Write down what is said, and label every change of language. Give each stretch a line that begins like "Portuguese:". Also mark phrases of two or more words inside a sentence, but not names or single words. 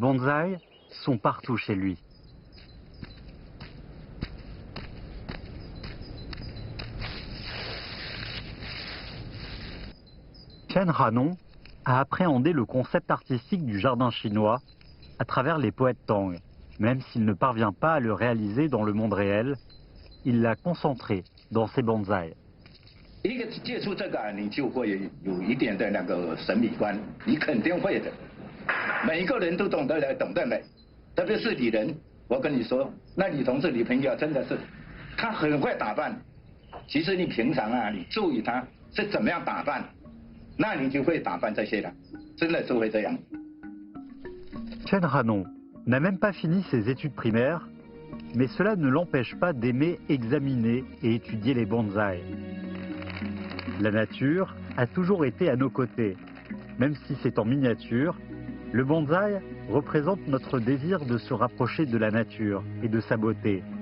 French: Les bonsaïs sont partout chez lui. Chen Hanong a appréhendé le concept artistique du jardin chinois à travers les poètes Tang. Même s'il ne parvient pas à le réaliser dans le monde réel, il l'a concentré dans ses bonsaïs.
Chinese: 一个接触这个，你就会有一点的那个审美观，你肯定会的。每一个人都懂得美，特别是女人。我跟你说，那女同志、女朋友真的是，她很会打扮。其实你平常啊，你注意她是怎么样打扮，那你就会打扮这些了，真的就会这样。
French: Chen Hanong n'a même pas fini ses études primaires, mais cela ne l'empêche pas d'aimer examiner et étudier les bonsaïs. La nature a toujours été à nos côtés. Même si c'est en miniature, le bonsaï représente notre désir de se rapprocher de la nature et de sa beauté.